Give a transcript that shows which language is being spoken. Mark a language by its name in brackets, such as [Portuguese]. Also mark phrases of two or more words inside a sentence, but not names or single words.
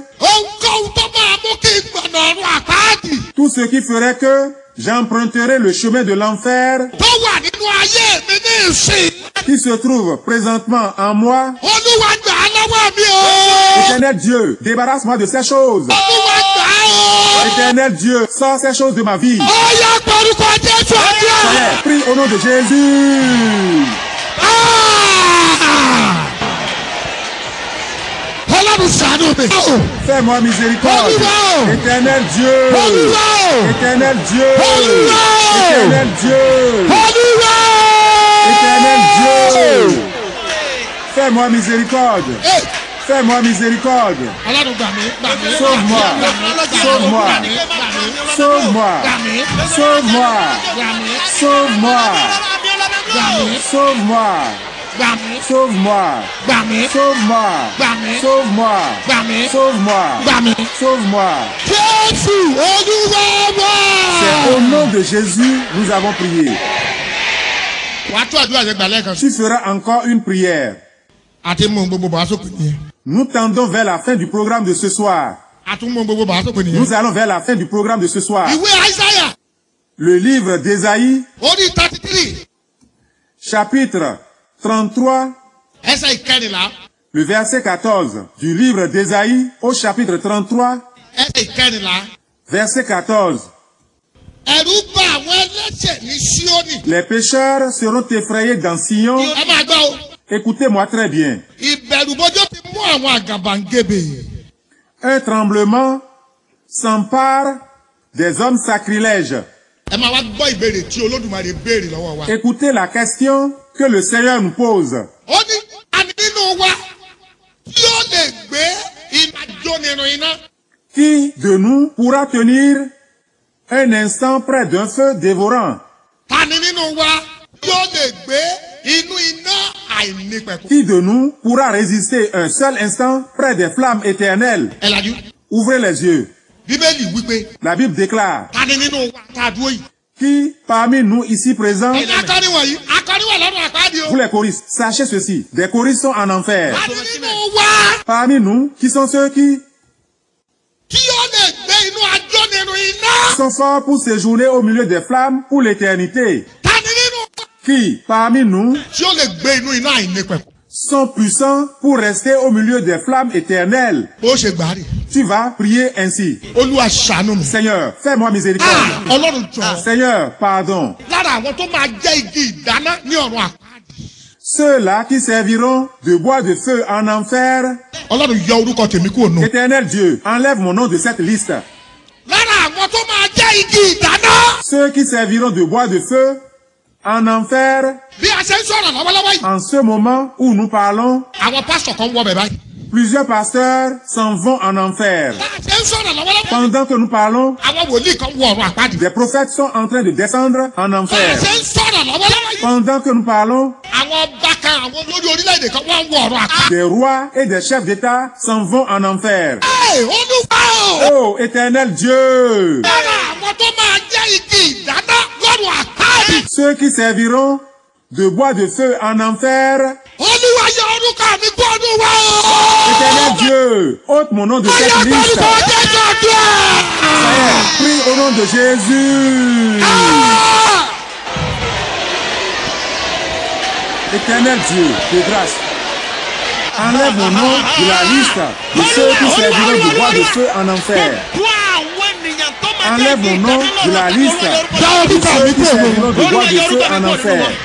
[Yoruba] Ohunkóhun tó máa mú kí n gbọ̀nà ọ̀run àpáàdì. [French] tout ce qui ferait que j'emprunterai le chemin de l'enfer [Yoruba] Tó wà nínú ayé mi ní ìsìn. [French] qui se trouve présentement en moi. [Yoruba] Olúwa gbà á lọ́wọ́ mi o. [French] Éternel Dieu, débarrasse-moi de ces choses. [Yoruba] Olúwa gbà á o. [French] Éternel Dieu, sors ces choses de ma vie. [Yoruba] Ó yá porúkọ Jésù àdúrà. [French] Seigneur, prie au nom de Jésus. [Yoruba] Ọlọ́run ṣàánú mi. [French] Fais-moi miséricorde. [Yoruba] Olúwa. [French] Éternel Dieu. [Yoruba] Olúwa. [French] Éternel Dieu. [Yoruba] Olúwa. [French] Éternel Dieu. [Yoruba] Olúwa. [French] Éternel Dieu. Fais-moi miséricorde. Hey. Fais-moi miséricorde. [Yoruba] Ọlọ́run gbà mí, gbà mí. [French] Sauve-moi. Sauve-moi. [Yoruba] Gbà mí, gbà mí. [French] Sauve-moi. [Yoruba] Gbà mí. [French] Sauve-moi. [Yoruba] Gbà mí. [French] Sauve-moi. [Yoruba] Gbà mí. [French] Sauve-moi. [Yoruba] Gbà mí. [French] Sauve-moi. [Yoruba] Gbà mí. [French] Sauve-moi. [Yoruba] Gbà mí. [French] Sauve-moi. [Yoruba] Gbà mí. [French] Sauve-moi. [Yoruba] Gbà mí. [French] Sauve-moi. [Yoruba] Jésù Olúwa wá. [French] C'est au nom de Jésus nous avons prié. [Yoruba] Wàá tó àdúrà yẹn gbà lẹ́ẹ̀kan. [French] Tu feras encore une prière. [Yoruba] Àti mú gbogbo bàá sópin nìyẹn. [French] Nous tendons vers la fin du programme de ce soir. [Yoruba] Àtún mú gbogbo bàá sópin nìyẹn. [French] Nous allons vers la fin du programme de ce soir. [Yoruba] Ìwé Àìsáyà [French] Le livre d'Ésaïe, [Yoruba] orí 33 [French] chapitre 33, [Yoruba] ẹsẹ̀ ìkẹrìnlá [French] le verset 14 du livre d'Ésaïe au chapitre 33, [Yoruba] ẹsẹ̀ ìkẹrìnlá. [French] verset 14. [Yoruba] Ẹ̀rù bà àwọn ẹlẹ́ṣẹ̀ ní Síónì. [French] Les pécheurs seront effrayés dans Sion. [Yoruba] Ẹ máa gbọ́ o. [French] Écoutez-moi très bien. [Yoruba] Ìbẹ̀rùbojo ti mú àwọn àgàbàǹgebè. [French] Un tremblement s'empare des hommes sacrilèges. [Yoruba] Ẹ máa wá gbọ́ ìbéèrè tí Olódùmarè béèrè lọ́wọ́ wa. [French] Écoutez la question que le Seigneur nous pose. [Yoruba] Ó ní àní nínú wa tí ó lè gbé iná jónirun iná. [French] Qui de nous pourra tenir un instant près d'un feu dévorant? [Yoruba] Tani nínú wa tí ó lè gbé inú iná àìnípẹ̀kun. [French] Qui de nous pourra résister un seul instant près des flammes éternelles? [Yoruba] Ẹ lajú. [French] Ouvrez les yeux. [Yoruba] Bíbélì wípé [French] La Bible déclare, [Yoruba] tani nínú wa tá a dúró yìí. [French] qui parmi nous ici présents, [Yoruba] Ẹ̀yin akọni wọ̀nyí, akọni wà lọ́rùn àpáàdì o. [French] vous les choristes, sachez ceci, des choristes sont en enfer. [Yoruba] Tani nínú wa [French] Parmi nous, qui sont ceux qui [Yoruba] tí ó lè gbé inú ajónirun iná. [French] sont forts pour séjourner au milieu des flammes pour l'éternité? [Yoruba] Tani nínú wa [French] Qui, parmi nous, [Yoruba] tí ó lè gbé inú iná àìnípẹ̀kun. [French] sont puissants pour rester au milieu des flammes éternelles? [Yoruba] Bó ṣe gbà á rè. [French] Tu vas prier ainsi. [Yoruba] Olúwa ṣàánú mi. [French] Seigneur, fais-moi miséricorde. [Yoruba] Ọlọ́run jọ. [French] Seigneur, pardon. [Yoruba] Lára àwọn tó máa jẹ́ igi ìdáná ní ọ̀run àpáàdì. [French] Ceux-là qui serviront de bois de feu en enfer, [Yoruba] Ọlọ́run yọ orúkọ tèmi kúrò nù. [French] Éternel Dieu, enlève mon nom de cette liste. [Yoruba] Lára àwọn tó máa jẹ́ igi ìdáná. [French] Ceux qui serviront de bois de feu en enfer, [Yoruba] Bí a ṣe ń sọ̀rọ̀ lọ́wọ́lọ́wọ́ yìí. [French] en ce moment où nous parlons, [Yoruba] Àwọn pásítọ̀ kan wọ bẹ̀ báyìí. [French] plusieurs pasteurs s'en vont en enfer. [Yoruba] Bí a ṣe ń sọ̀rọ̀ lọ́wọ́lọ́wọ́ yìí. [French] Pendant que nous parlons, [Yoruba] Àwọn wòlíì kan wọ ọ̀run àpáàdì. [French] des prophètes sont en train de descendre en [Yoruba] Bí a [French] enfer. [Yoruba] ṣe ń sọ̀rọ̀ lọ́wọ́lọ́wọ́ yìí. [French] Pendant que nous parlons, [Yoruba] Àwọn ọba kan àwọn olórí orílẹ̀-èdè kan wọ́n wọ ọ̀run àpáàdì. [French] des rois et des chefs d'État s'en vont en enfer. [Yoruba] Ẹ Olúwa o. [French] Oh, Éternel Dieu! [Yoruba] Lára àwọn tó máa jẹ́ igi ìdáná lọ́run àpáàdì. [French] Ceux qui serviront de bois de feu en enfer, [Yoruba] Olúwa yọ orúkọ mi kúrò nù wa o. [French] Éternel Dieu, ôte mon nom de [Yoruba] Ayé [French] cette liste. [Yoruba] orúkọ Jésù àdúrà. [French] Seigneur, prie au nom de Jésus. Éternel Dieu, de grâce, enlève mon nom de la liste de ceux qui serviront de bois de feu en enfer. Enlève mon nom de la liste de ceux qui serviront de bois de feu en enfer.